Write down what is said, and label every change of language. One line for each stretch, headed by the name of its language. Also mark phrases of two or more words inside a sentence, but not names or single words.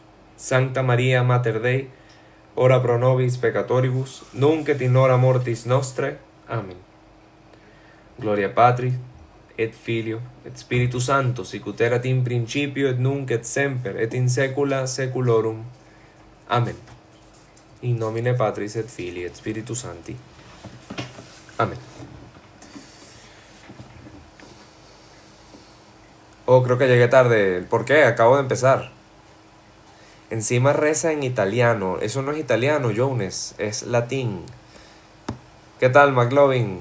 Latin: Sancta Maria Mater Dei, ora pro nobis peccatoribus, nunc et in hora mortis nostre. Amén. Gloria Patri, et Filio, et Spiritus Sancto, sicut erat in principio, et nunc, et semper, et in saecula saeculorum. Amén. In nomine Patris et Filii et Spiritus Sancti. Amén.
Spanish: Oh, creo que llegué tarde. ¿Por qué? Acabo de empezar. Encima reza en italiano. Eso no es italiano, Jones. Es latín. ¿Qué tal, McLovin?